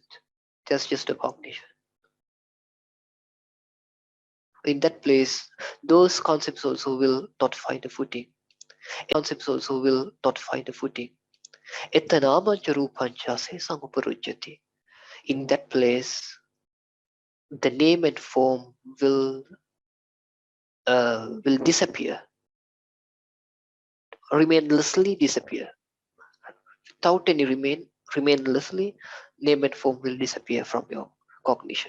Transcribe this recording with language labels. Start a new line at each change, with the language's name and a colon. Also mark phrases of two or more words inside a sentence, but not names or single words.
English: That's just a cognition. In that place, those concepts also will not find a footing. Concepts also will not find a footing.
Pali: Etanamancha rupancha sesang uparujyati.
English: In that place, the name and form will disappear, remainlessly disappear. Without any remainlessly, name and form will disappear from your cognition.